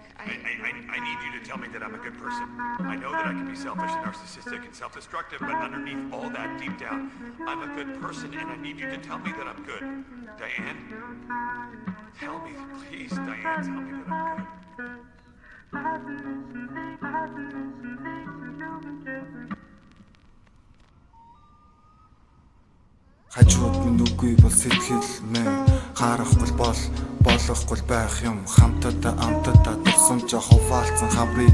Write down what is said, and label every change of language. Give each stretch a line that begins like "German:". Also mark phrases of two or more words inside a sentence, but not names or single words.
English: I need you to tell me that I'm a good person. I know that I can be selfish and narcissistic and self-destructive, but underneath all that, deep down, I'm a good person, and I need you to tell me that I'm good. Diane? Tell me, please, Diane, tell me that I'm good.
Mongolian: Хажууд минь үгүй бол сэтгэл мэн харахгүй болохгүй байх юм хамтад амтад дурсамж ховаалцсан хаврын